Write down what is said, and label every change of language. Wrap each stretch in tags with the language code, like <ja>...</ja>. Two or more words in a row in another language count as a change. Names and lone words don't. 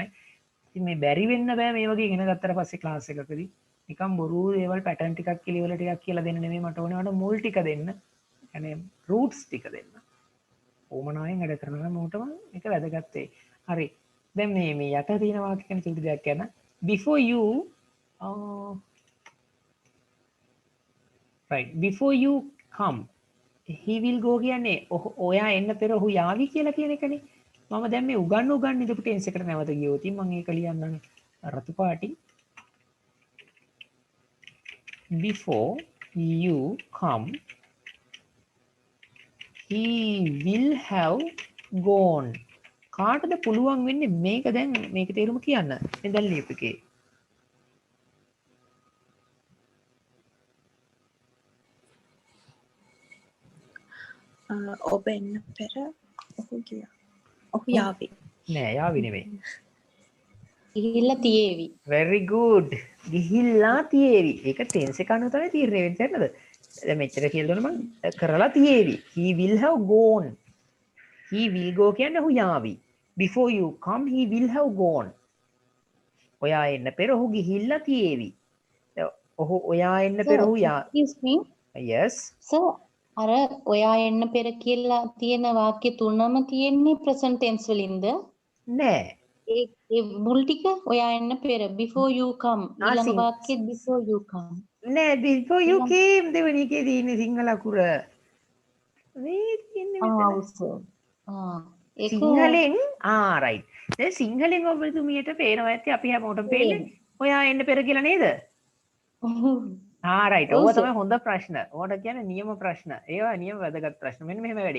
<si>ඉතින් මේ බැරි වෙන්න බෑ මේ වගේ ඉගෙන ගත්තට පස්සේ ක්ලාස් එකකදී නිකන් බොරු දේවල් පැටර්න් ටිකක් කියලා ටිකක් කියලා දෙන්න නෙමෙයි මට ඕනේ මට මුල් ටික දෙන්න. يعني රූට්ස් ටික දෙන්න. ඕමනාවෙන් වැඩ කරනවා මොකටම මේක වැදගත් වෙයි. හරි. දැන් මේ යට තියෙන වාක්‍ය ගැන චුටි දෙයක් කියන්න.</si> <en>Before you right before you come he will go</en> <si>කියන්නේ ඔයා එන්න පෙර ඔහු යාවි කියලා කියන එකනේ. මම දැන් මේ උගන්න ඉදපු ටෙන්ස් එකට නැවත ගියොත් මම ඒක ලියන්නම් රතු පාටි.</si> <en>Before you come he will have gone.</en> <si>කාටද පුළුවන් වෙන්නේ මේක දැන් මේක තේරුම කියන්න. මේ දැන් ලියපු එකේ. ඔබ එන්න පෙර ඔහු ගියා. ඔහු යාවි. නෑ යාවි නෙමෙයි. ගිහිල්ලා තියේවි.</si> <en>very good.</en> <si>ගිහිල්ලා තියේවි. ඒක ටෙන්ස් එක අනුව තමයි තීරණය වෙන්නේ නේද? දැන් මෙච්චර කියලා දුන්න මම කරලා තියේවි.</si> <en>he will have gone. he will go</en> <si>කියන්නේ ඔහු යාවි.</si> <en>before you come he will have gone.</en> <si>ඔයා එන්න පෙර ඔහු ගිහිල්ලා තියේවි. ඔහු ඔයා එන්න පෙර ඔහු යා</si> <en>excuse me yes</en> <si>sir අර ඔයා එන්න පෙර කියලා තියෙන වාක්‍ය තුනම තියෙන්නේ</si> <en>present tense</en> <si>වලින්ද? නෑ. ඒ මුල් ටික ඔයා එන්න පෙර</si> <en>before you come</en> <si>ඊළඟ වාක්‍යෙත්</si> <en>before you come</en> <si>නෑ</si> <en>before you came</en> <si>දෙවෙනි එකේ තියෙන්නේ සිංහල අකුර. මේ තියෙන්නේ ඒක සිංහලෙන් right. දැන් සිංහලෙන් ඔබතුමියට පේනවා ඇත්තේ අපි හැමෝටම පේන්නේ. ඔයා එන්න පෙර කියලා නේද? right. ඔය තමයි හොඳ ප්‍රශ්න. ඕකට කියන්නේ නියම ප්‍රශ්න. ඒවා නියම වැදගත් ප්‍රශ්න. මෙන්න මෙහෙම වැඩි.</si>